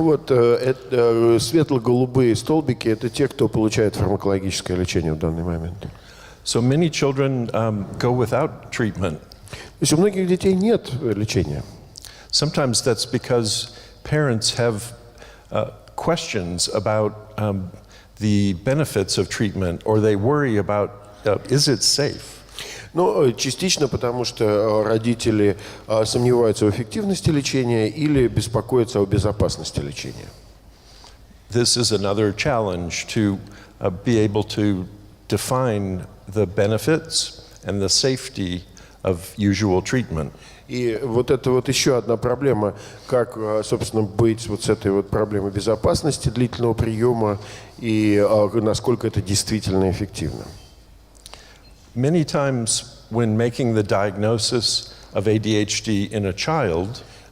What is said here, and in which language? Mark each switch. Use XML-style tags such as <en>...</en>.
<ru>Ну вот светло-голубые столбики – это те, кто получает фармакологическое лечение в данный момент.</ru> <en>So many children go without treatment.</en> <ru>То есть у многих детей нет лечения.</ru> <en>Sometimes that's because parents have questions about the benefits of treatment, or they worry about is it safe?</en> <ru>Ну, частично потому, что родители сомневаются в эффективности лечения или беспокоятся о безопасности лечения.</ru> <en>This is another challenge to be able to define the benefits and the safety of usual treatment.</en> <ru>И вот это вот еще одна проблема, как, собственно, быть вот с этой вот проблемой безопасности длительного приема и насколько это действительно эффективно.</ru> <en>Many times when making the diagnosis of ADHD in a child,</en>